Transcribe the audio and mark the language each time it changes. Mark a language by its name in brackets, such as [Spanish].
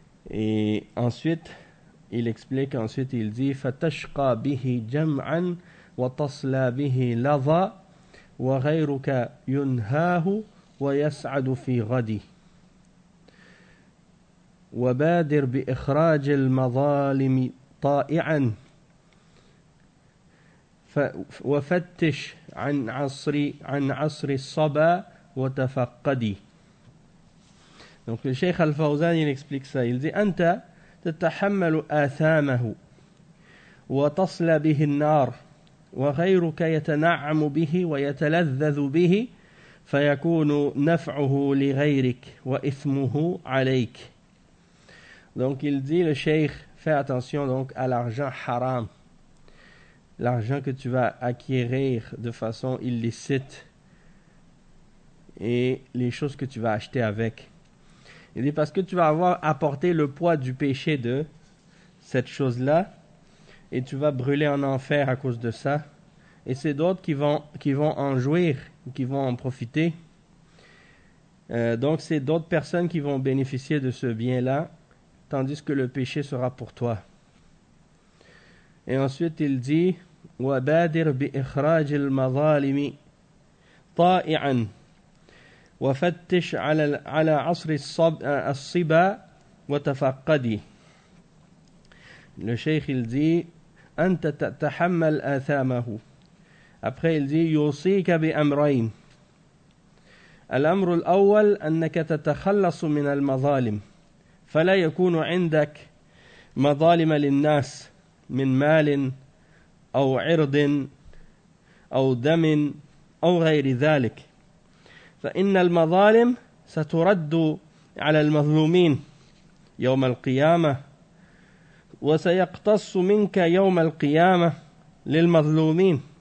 [French] Et ensuite il explique, il dit [Arabic] fatashqa bihi jam'an wa tasla bihi ladha wa ghayruka yunhahu wa yas'adu fi ghadi وبادر بإخراج المظالم طائعا وفتش عن عصر الصبا وتفقدي. [French] Donc le Cheikh Al-Fawzan il explique ça, il dit [Arabic] أنت تتحمل آثامه وتصلى به النار وغيرك يتنعم به ويتلذذ به فيكون نفعه لغيرك وإثمه عليك. [French] Donc il dit, le Cheikh, fais attention donc à l'argent haram, l'argent que tu vas acquérir de façon illicite et les choses que tu vas acheter avec. Il dit parce que tu vas avoir apporté le poids du péché de cette chose-là et tu vas brûler en enfer à cause de ça, et c'est d'autres qui vont en jouir, qui vont en profiter. Donc c'est d'autres personnes qui vont bénéficier de ce bien-là, tandis que le péché sera pour toi. Et ensuite il dit [Arabic] وَبَادِرْ بِإِخْرَاجِ الْمَظَالِمِ طَائِعًا وَفَتِّشْ عَلَى عَصْرِ الصِّبَا وَتَفَقَّدِ. [French] Le Cheikh il dit [Arabic] أَنْتَ تَتَحَمَّلْ آثَامَهُ. [French] Après il dit [Arabic] يُوصِيكَ بِأَمْرَيْنِ. الأمر الأول أنك تتخلص من المظالم فلا يكون عندك مظالم للناس من مال أو عرض أو دم أو غير ذلك، فإن المظالم سترد على المظلومين يوم القيامة وسيقتص منك يوم القيامة للمظلومين،